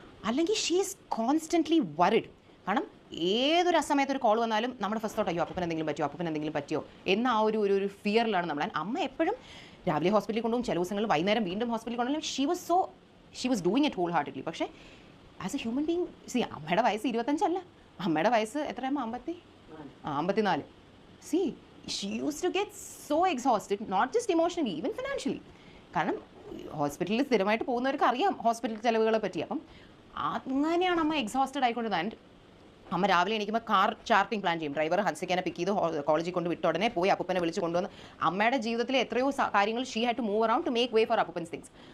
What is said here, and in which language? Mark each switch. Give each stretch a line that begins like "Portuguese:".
Malayalam: അല്ലെങ്കിൽ
English: She is constantly worried.
Malayalam: കാരണം ഏതൊരു അസമയത്ത് ഒരു കോൾ വന്നാലും നമ്മുടെ ഫസ്റ്റ് തോട്ട് അയ്യോ അപ്പൻ എന്തെങ്കിലും പറ്റിയോ എന്ന ആ ഒരു ഫിയറിലാണ് നമ്മൾ. അമ്മ എപ്പോഴും രാവിലെ ഹോസ്പിറ്റലിൽ കൊണ്ടുപോകും, ചില ദിവസങ്ങളിൽ വൈകുന്നേരം വീണ്ടും ഹോസ്പിറ്റലിൽ കൊണ്ടുപോകും.
English: She was doing it wholeheartedly.
Malayalam: പക്ഷേ
English: as a human being
Malayalam: അമ്മയുടെ വയസ്സ് 25 അല്ല, അമ്മയുടെ വയസ്സ് എത്രയാകുമ്പോൾ 54.
English: See, she used to get so exhausted, not just emotionally, even financially.
Malayalam: കാരണം ഹോസ്പിറ്റലിൽ സ്ഥിരമായിട്ട് പോകുന്നവർക്ക് അറിയാം ഹോസ്പിറ്റൽ ചിലവുകളെ പറ്റി. അപ്പം അങ്ങനെയാണ് അമ്മ എക്സോസ്റ്റഡ് ആയിക്കൊണ്ടിരുന്നത്. ആൻഡ് അമ്മ രാവിലെ എണീക്കുമ്പോൾ കാർ ചാർട്ടിങ് പ്ലാൻ ചെയ്യും. ഡ്രൈവർ ഹൻസിക്കാനെ പിക്ക് ചെയ്ത് കോളേജിൽ കൊണ്ട് വിട്ട ഉടനെ പോയി അപ്പനെ വിളിച്ച് കൊണ്ടുവന്ന് അമ്മയുടെ ജീവിതത്തിലെ എത്രയോ കാര്യങ്ങൾ
English: She had to move around to make way for അപ്പൻസ് things.